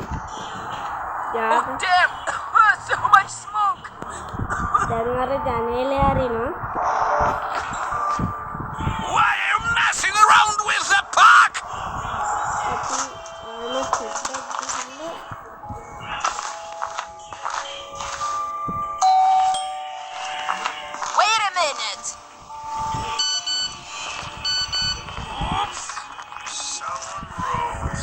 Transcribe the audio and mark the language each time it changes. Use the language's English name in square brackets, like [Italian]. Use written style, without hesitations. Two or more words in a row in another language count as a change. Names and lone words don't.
[English] Oh, damn! So much smoke! [Sinhala] දැන් අර ජනේලේ අරිනවා [English] Why are you messing around with the park? [Sinhala] අපි ආයෙත් සෙට්ටක් ගහන්න [English] Wait a minute. Someone rose.